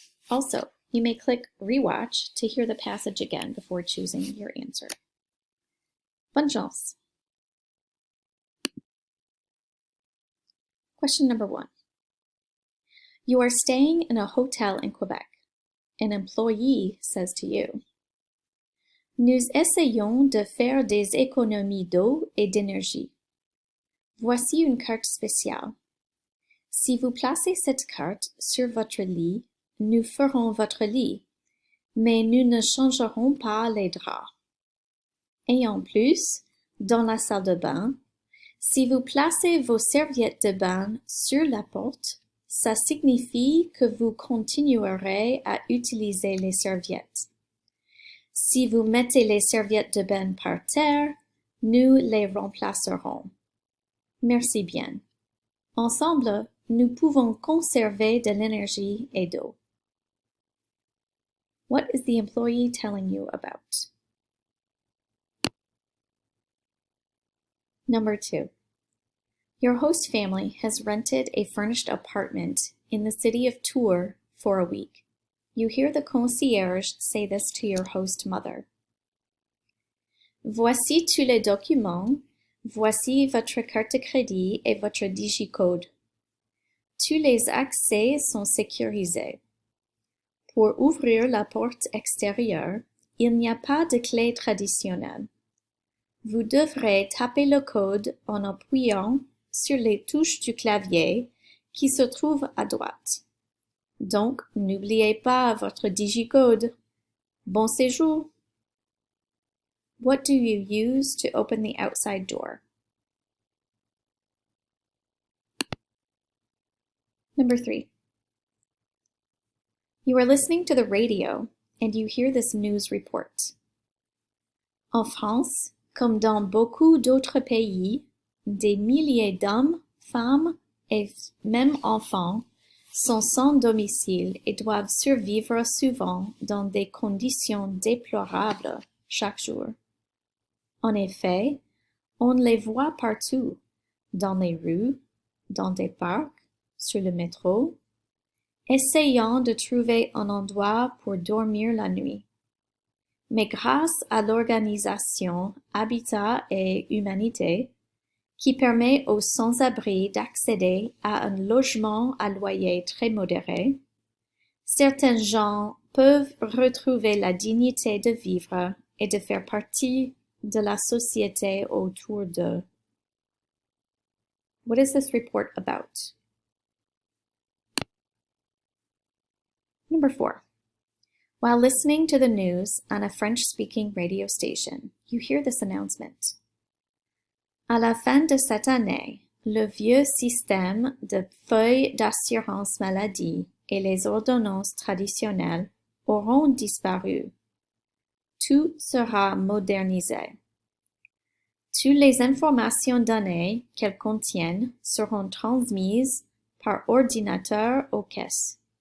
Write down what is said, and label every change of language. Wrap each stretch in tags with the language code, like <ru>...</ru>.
<en>Also, you may click Rewatch to hear the passage again before choosing your answer.</en> <fr>Bonne chance!</fr> <en>Question number 1. You are staying in a hotel in Quebec. An employee says to you,</en> <fr>"Nous essayons de faire des économies d'eau et d'énergie. Voici une carte spéciale. Si vous placez cette carte sur votre lit, nous ferons votre lit, mais nous ne changerons pas les draps. Et en plus, dans la salle de bain, si vous placez vos serviettes de bain sur la porte, ça signifie que vous continuerez à utiliser les serviettes. Si vous mettez les serviettes de bain par terre, nous les remplacerons. Merci bien. Ensemble, nous pouvons conserver de l'énergie et d'eau."</fr> <en>What is the employee telling you about? Number 2. Your host family has rented a furnished apartment in the city of Tours for a week. You hear the concierge say this to your host mother.</en> <fr>"Voici tous les documents. Voici votre carte de crédit et votre digicode. Tous les accès sont sécurisés. Pour ouvrir la porte extérieure, il n'y a pas de clé traditionnelle. Vous devrez taper le code en appuyant sur les touches du clavier qui se trouvent à droite. Donc, n'oubliez pas votre digicode. Bon séjour."</fr> <en>What do you use to open the outside door? Number 3. You are listening to the radio and you hear this news report.</en> <fr>En France, comme dans beaucoup d'autres pays, des milliers d'hommes, femmes et même enfants sont sans domicile et doivent survivre souvent dans des conditions déplorables chaque jour. En effet, on les voit partout, dans les rues, dans des parcs, sur le métro, essayant de trouver un endroit pour dormir la nuit. Mais grâce à l'organisation Habitat et Humanité, qui permet aux sans-abri d'accéder à un logement à loyer très modéré, certains gens peuvent retrouver la dignité de vivre et de faire partie de la société autour d'eux.</fr> <en>What is this report about? Number 4. While listening to the news on a French-speaking radio station, you hear this announcement.</en> <fr>À la fin de cette année, le vieux système de feuilles d'assurance maladie et les ordonnances traditionnelles auront disparu. Tout sera modernisé. Toutes les informations données qu'elles contiennent seront transmises par ordinateur aux caisses.</fr>